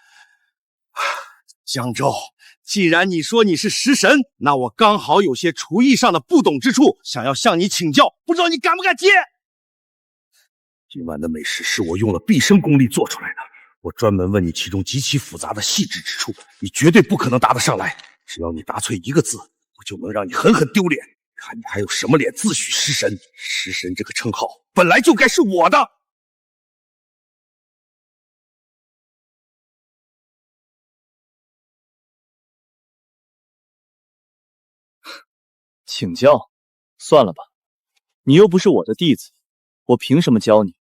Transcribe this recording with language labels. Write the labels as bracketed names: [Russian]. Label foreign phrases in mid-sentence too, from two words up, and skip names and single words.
[Chinese] 江州，既然你说你是食神，那我刚好有些厨艺上的不懂之處，想要向你請教，不知道你敢不敢接？今晚的美食是我用了毕生功力做出来的，我专门问你其中极其複雜的細緻之處，你絕對不可能答得上來。只要你答錯一個字，我就能讓你狠狠丟臉。看你還有什麼臉自詡食神？食神這個稱號本來就該是我的。請教，算了吧，你又不是我的弟子，我憑什麼教你？